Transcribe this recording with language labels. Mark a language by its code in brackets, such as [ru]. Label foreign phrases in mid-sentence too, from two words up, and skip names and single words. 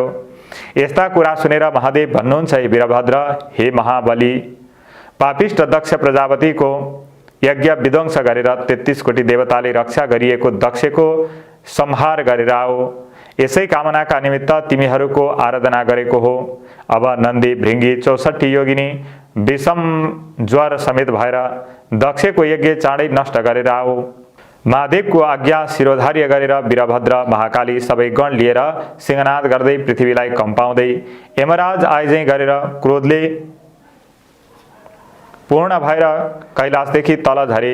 [ne] यस्ता कुरा सुनेर महादेव भन्नुहुन्छ, हे वीरभद्र, हे महाबली, पापिष्ट दक्ष प्रजापतिको यज्ञ विध्वंस गरेर 33 कोटी देवताले रक्षा गरिएको दक्षको संहार गरेर आओ। यसै कामनाका निमित्त तिमीहरूको आराधना गरेको हो। अब नन्दी भृङ्गी 64 योगिनी विषम ज्वर समेत भएर दक्षको यज्ञ चाँडै नष्ट गरेर आओ। महादेवको आज्ञा शिरोधार्य गरेर वीरभद्र महाकाली सबै गण लिएर सिंहनाद गर्दै पृथ्वीलाई कम्पाउँदै यमराज आइजै गरेर क्रोधले पूर्ण भएर कैलाशदेखि तल झरे।